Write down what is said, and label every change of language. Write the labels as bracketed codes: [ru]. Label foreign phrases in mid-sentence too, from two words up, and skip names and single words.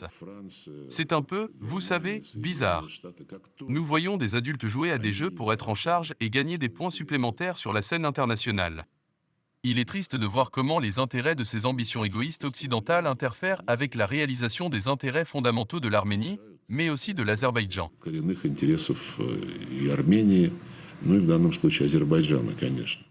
[fr] C'est un peu, vous savez, bizarre. Nous voyons des adultes jouer à des jeux pour être en charge et gagner des points supplémentaires sur la scène internationale. Il est triste de voir comment les intérêts de ces ambitions égoïstes occidentales interfèrent avec la réalisation des intérêts fondamentaux de l'Arménie, mais aussi de l'Azerbaïdjan. [ru] коренных интересов и Армении, ну и в данном случае Азербайджана, конечно.